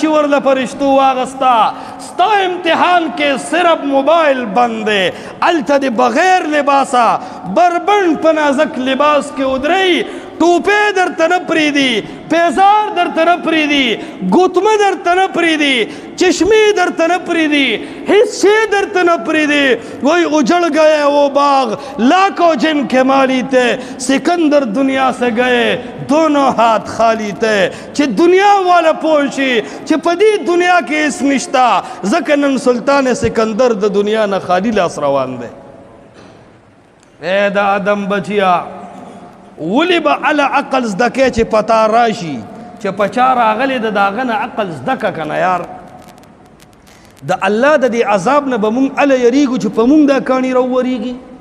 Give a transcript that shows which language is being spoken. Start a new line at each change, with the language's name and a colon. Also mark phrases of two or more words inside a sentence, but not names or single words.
Pashto: ورله فرشتو واغستا ستا امتحان کې صرف موبایل بند دی هلته د بغیر لباسه بربند په نازک لباس کې ودرئ ټوپې درته نه پرېږدي پیزار درته نه پرېږدي ګوتمه درته نه پرېږدي چشمې درته نه پرېږدي هیڅ شی درته نه پرېږدي
Urdu: وہی اجڑ گئے وہ باغ لاکھوں جن کے مالی تھے سکندر دنیا سے گئے دونوں ہاتھ خالی تھے
Pashto: چې دنیا والا پوه شي چې په دې دنیا کې هیڅ نشته ځکه نن سلطان سکندر د دنیا نه خالی لاس روان دی اے د آدم بچیا ولی به علا عقل زده کې چې پتا راشي چې په چا راغلی د هغه نه عقل زده که که نه یار د الله د دې عذاب نه به مونږ اله یریږو چې په مونږ دا کاڼي راوورېږي